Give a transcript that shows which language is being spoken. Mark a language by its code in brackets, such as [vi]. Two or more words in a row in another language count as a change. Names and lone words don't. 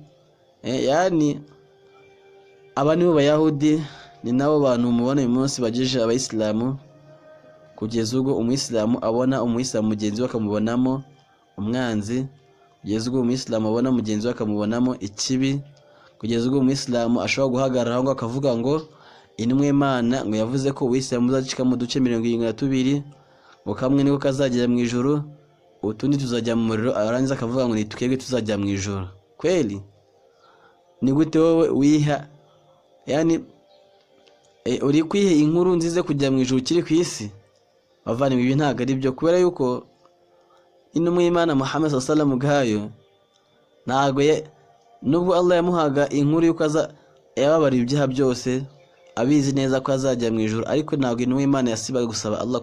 [rw] Yani aba nibo bayahudi, ni nabo bantu mubona uyu munsi bagejeje abayisilamu, kugeza ubwo umuyisilamu abona umuyisilamu mugenzi we akamubonamo umwanzi, kugeza ubwo umuyisilamu abona mugenzi we akamubonamo ikibi, kugeza ubwo umuyisilamu ashobora guhagarara ngo akavuga ngo intumwa y'Imana ngo yavuze ko ubuyisilamu buzacika mu duce 72, ngo kamwe niko kazagera mu ijuru, utundi tuzajya mu muriro. Arangiza akavuga ngo nitukebwe tuzajya mu ijuru. Kweli ni gute wowe wiha, yani uri kwiha inkuru nziza kujya mu ijuru kiri ku isi? Bavana ibi ntabwo ari byo, kubera yuko intumwa y'Imana Muhammad [ar] صلى الله عليه وسلم [rw] ubwayo ntabwo nubwo Allah yamuhaga inkuru yuko yababarira ibyaha byose, abizi neza ko azajya mu ijuru, ariko ntabwo intumwa y'Imana yasibaga gusaba Allah